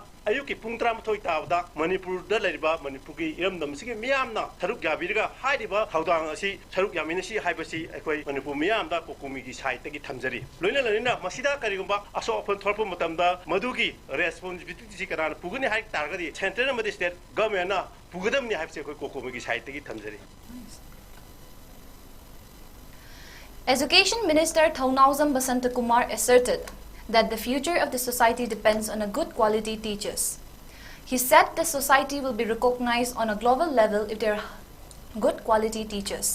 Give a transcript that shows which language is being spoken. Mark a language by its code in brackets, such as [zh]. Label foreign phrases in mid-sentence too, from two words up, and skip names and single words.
[mni] ꯑꯌꯨꯛꯀꯤ ꯄꯨꯡ 13 ꯇꯥꯕꯗ ꯃꯅꯤꯄꯨꯔꯗ ꯂꯩꯔꯤꯕ ꯃꯅꯤꯄꯨꯔꯒꯤ ꯏꯔꯝꯗꯝꯁꯤꯒꯤ ꯃꯤꯌꯥꯝꯅ ꯁꯔꯨꯛ ꯌꯥꯕꯤꯔꯒ ꯍꯥꯏꯔꯤꯕ ꯊꯧꯗꯥꯡ ꯑꯁꯤ ꯁꯔꯨꯛ ꯌꯥꯃꯤꯟꯅꯁꯤ ꯍꯥꯏꯕꯁꯤ ꯑꯩꯈꯣꯏ ꯃꯅꯤꯄꯨꯔ ꯃꯤꯌꯥꯝꯗ ꯀꯣꯀꯣꯃꯤꯒꯤ ꯁꯥꯏꯠꯇꯒꯤ ꯊꯝꯖꯔꯤ ꯂꯣꯏꯅꯅ ꯃꯁꯤꯗ ꯀꯔꯤꯒꯨꯝꯕ ꯑꯁꯣꯛ ꯑꯄꯟ ꯊꯣꯛꯂꯛꯄ ꯃꯇꯝꯗ ꯃꯗꯨꯒꯤ ꯔꯦꯁꯄꯣꯟꯁꯤꯕꯤꯂꯤꯇꯤꯁꯤ ꯀꯅꯥꯅ ꯄꯨꯒꯅꯤ ꯍꯥꯏ ꯇꯥꯔꯒꯗꯤ ꯁꯦꯟꯇ꯭ꯔꯦꯜ ꯑꯃꯗꯤ [en] state governmentna [mni] ꯄꯨꯒꯗꯕꯅꯤ ꯍꯥꯏꯕꯁꯤ ꯑꯩꯈꯣꯏ ꯀꯣꯀꯣꯃꯤꯒꯤ ꯁꯥꯏꯠꯇꯒꯤ ꯊꯝꯖꯔꯤ [en] Education Minister 𝐶𝐄 𝐯𝐬 asserted that the future of the society depends on a good quality teachers. He said the society will be recognized on a global level if there are good quality teachers.